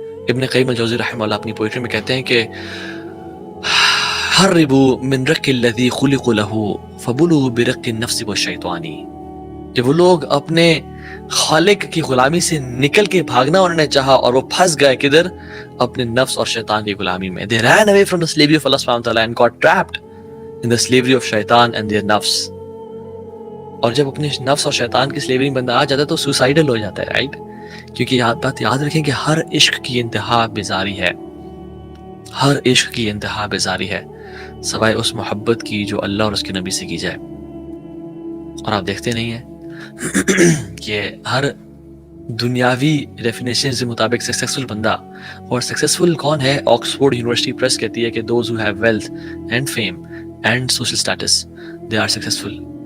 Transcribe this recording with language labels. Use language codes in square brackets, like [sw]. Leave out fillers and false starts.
[ur] ابن قیم الجوزی رحمہ اللہ اپنی پوئٹری میں کہتے ہیں کہ [ar] حربوا من رق الذی خلق له فبلوا برق النفس والشیطان، [ur] کہ وہ لوگ اپنے خالق کی غلامی سے نکل کے بھاگنا انہوں نے چاہا، اور وہ پھنس گئے کدھر؟ اپنے نفس اور شیطان کی غلامی میں. [en] They ran away from the slavery of Allah subhanahu wa ta'ala and got trapped in the slavery of shaitan and their nafs. [ur] اور جب اپنے نفس اور شیطان کی سلیوری میں بندہ آ جاتا ہے تو سوسائڈل ہو جاتا ہے، رائٹ؟ کیونکہ بات یاد رکھیں کہ ہر عشق کی انتہا بیزاری ہے، ہر عشق کی انتہا بیزاری ہے. سوائے اس محبت کی جو اللہ اور اس کے نبی سے کی جائے. اور آپ دیکھتے نہیں ہیں کہ ہر دنیاوی ڈیفینیشن کے مطابق سکسیسفل بندہ، اور سکسیسفل کون ہے؟ آکسفورڈ یونیورسٹی پریس کہتی ہے کہ [en] Those who have wealth and fame and social status they are successful.